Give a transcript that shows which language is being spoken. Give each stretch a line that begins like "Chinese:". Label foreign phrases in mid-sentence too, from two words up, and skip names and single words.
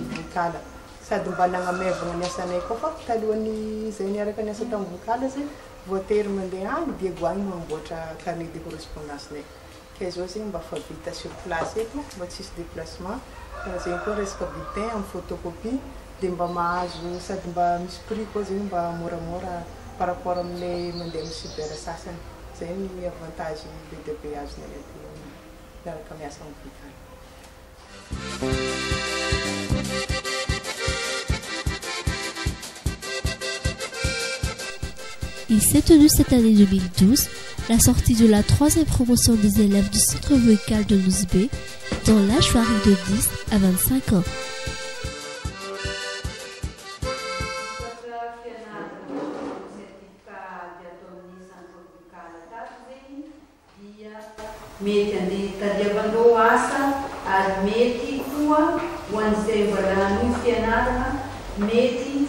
Malagasy: voikaly sady mba nagnamevagna ny asanay koa fa talohan'ny zay niaraka niasa tamin'ny voikaly zay voatery mandeha agny Diego agny mamboatra
French: carnet de correspondance
Malagasy: nay ka zao zegny mba fa vita
French: sur place
Malagasy: eto mba tsisy déplacement karaha zegny koa resaka bulletin amin'ny photocopie dia mba mahazo sady mba misy prix koa zegny mba moramora
French: par rapport
Malagasy: amin'ilay mandeha amin'ny cyber sasany zay ny avantage be dia be azonay aty miaraka miasa amin'ny voikaly.
French: Il s'est tenu cette année 2012 la sortie de la 3e promotion des élèves du centre vocal de Nosbe dans l'âge varie de 10 à 25 ans.
Malagasy: Mety andeha tadiavandreo asa ary mety koa ho an'izay mbola hanohy fianarana mety